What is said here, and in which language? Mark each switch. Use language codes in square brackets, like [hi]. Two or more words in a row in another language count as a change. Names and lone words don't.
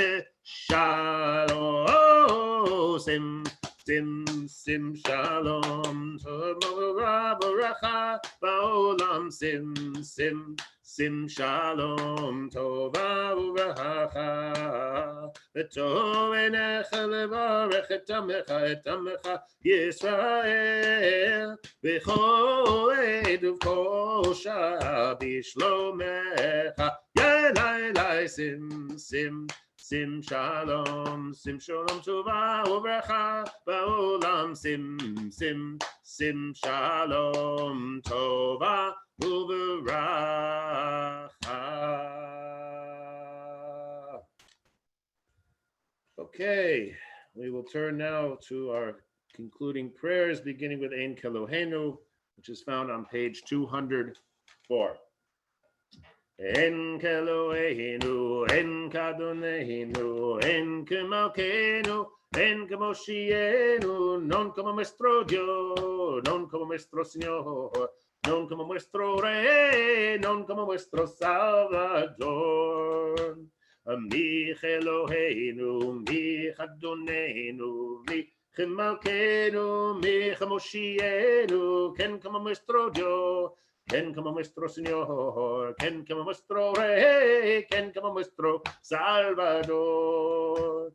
[he] ושלום שים שים שים שלום תורה וברכה בעולם שים שים שים שלום טובה וברכה וטוב בעיניך לברך את עמך ישראל וכל עת ובכל שעה בשלומך יאי שים שים שים שלום טובה וברכה בעולם שים שים שים שלום טובה וברכה. [en] Okay, we will turn now to our concluding prayers, beginning with Ein Kelohenu, which is found on page 204. [he] אין כאלהינו אין כאדונינו אין כמלכנו אין כמושיענו, [lad] non como nuestro Dios, non como nuestro Señor, non como nuestro Rey, non como nuestro Salvador. [he] מי אלהינו, מי אדונינו מי מלכנו מי מושיענו, [lad] ken como nuestro Dios, ken como nuestro Señor, ken como nuestro Rey, ken como nuestro Salvador.